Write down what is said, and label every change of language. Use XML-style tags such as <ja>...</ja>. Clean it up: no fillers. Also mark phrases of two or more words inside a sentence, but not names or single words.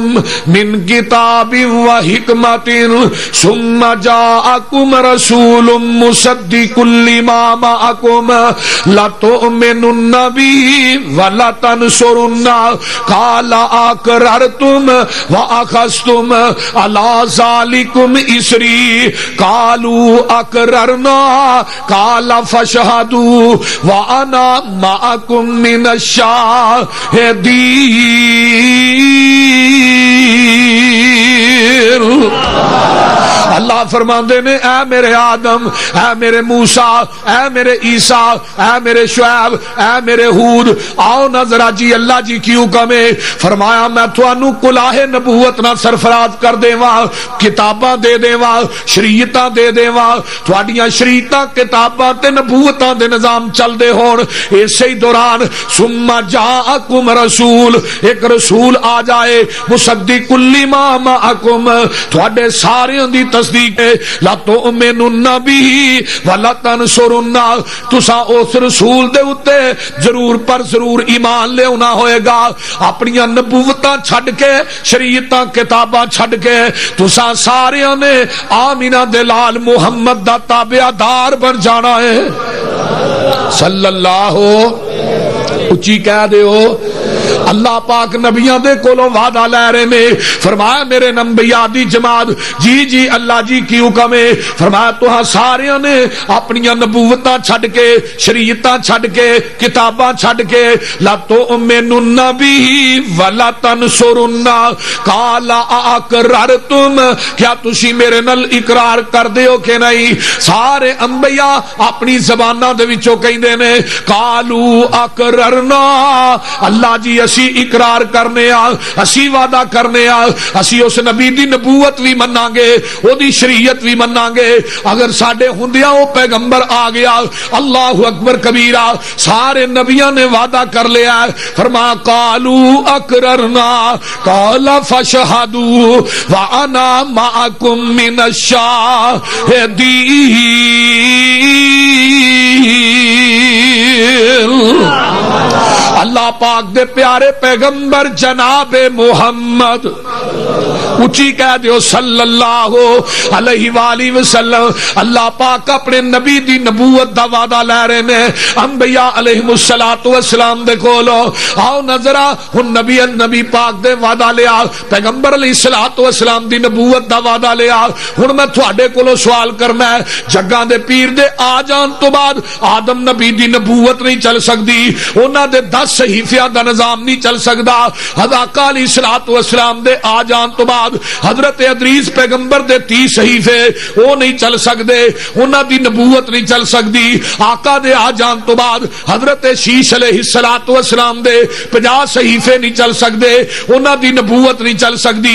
<ar>مِّن كِتَابٍ وَحِكْمَةٍ ثُمَّ جَاءَكُمْ رَسُولٌ مُصَدِّقٌ لِّمَا مَعَكُمْ لَتُؤْمِنُنَّ بِهِ وَلَتَنصُرُنَّهُ قَالَ أَقْرَرْتُمْ وَأَخَذْتُمْ عَلَىٰ ذَلِكُمْ إِصْرِي قَالُوا أَقْرَرْنَا قال فاشهدوا وانا معكم من</ar> <pa>الشاهدين اللہ فرماندے نے اے میرے آدم اے میرے موسیٰ اے میرے عیسیٰ اے میرے شعیب اے میرے ہود آؤ نظرہ جی اللہ جی کی حکم ہے فرمایا میں توانو کلاہ نبوت نہ سرفراز کر دیواں کتاباں دے دیواں شریعتاں دے دیواں تواڈیاں شریعتاں کتاباں تے نبوتاں دے نظام چل دے ہون اسی دوران</pa> <ar>ثم جاءکم رسول</ar> <pa>ایک رسول آ جائے</pa> <ar>مصدق لما معکم</ar> <pa>تواڈے سارے دی تصدیق ہے</pa> <ar>لا تؤمنون به ولا تنصرون</ar> <pa>تساں اس رسول دے اوتے ضرور پر ضرور ایمان لے ہونا ہوئے گا اپنی نبوتاں چھڈ کے شریعتاں کتاباں چھڈ کے تساں سارے نے آمینہ دے لال محمد دا تابعدار بن جانا ہے صلی اللہ اچھی کہہ دے ہو اللہ پاک نبیاں دے کولوں وعدہ لے رہے نے فرمایا میرے انبیاء دی جماعت جی جی اللہ جی کی حکم ہے فرمایا تہاں سارے نے اپنی نبوتاں چھڈ کے شریعتاں چھڈ کے کتاباں چھڈ کے</pa> <ar>لا تؤمنون به ولا تنصرون قال اقررتم</ar> <pa>کیا تسی میرے نال اقرار کر دیو کہ نہیں سارے انبیاء اپنی زباناں دے وچوں کہندے نے</pa> <ar>قالوا اقررنا</ar> <pa>اللہ جی اسی اقرار کرنے اسی وعدہ کرنے اسی اس نبی دی نبوت بھی مناں گے او دی شریعت بھی مناں گے اگر ساڈے ہوندیاں او پیغمبر آ گیا</pa> <ar>اللہ اکبر کبیرہ</ar> <pa>سارے نبیاں نے وعدہ کر لیا فرمایا</pa> <ar>قالوا اقررنا قال فاشهدوا وانا معكم من</ar> <pa>الشاهدين اللہ پاک دے پیارے پیغمبر جناب محمد اچھی کہہ دیو</pa> <ar>صلی اللہ علیہ وآلہ وسلم</ar> <pa>اللہ پاک اپنے نبی دی نبوت دا وعدہ لے رہے نے انبیاء</pa> <ar>علیہم السلام</ar> <pa>دے کولو آؤ نظرہ ہن نبی پاک دے وعدہ لیا پیغمبر</pa> <ar>علیہ السلام</ar> <pa>دی نبوت دا وعدہ لیا ہن میں تھوڑے کولو سوال کرنا ہے جگاں دے پیر دے آ جان تو بعد آدم نبی دی نبوت نہیں چل سکتی انہاں دے 10 صحیفیاں دا نظام نہیں چل سکتا حضرت</pa> <ar>علیہ السلام</ar> <pa>دے آ جان تو بعد بعد حضرت ادریس پیغمبر دے 30 صحیفے وہ نہیں چل سکتے، انہاں دی نبوت نہیں چل سکتی۔ آقا دے آ جان تو بعد حضرت شیش</pa> <ar>علیہ السلام</ar> <pa>دے 50 صحیفے نہیں چل سکتے، انہاں دی نبوت نہیں چل سکتی۔</pa>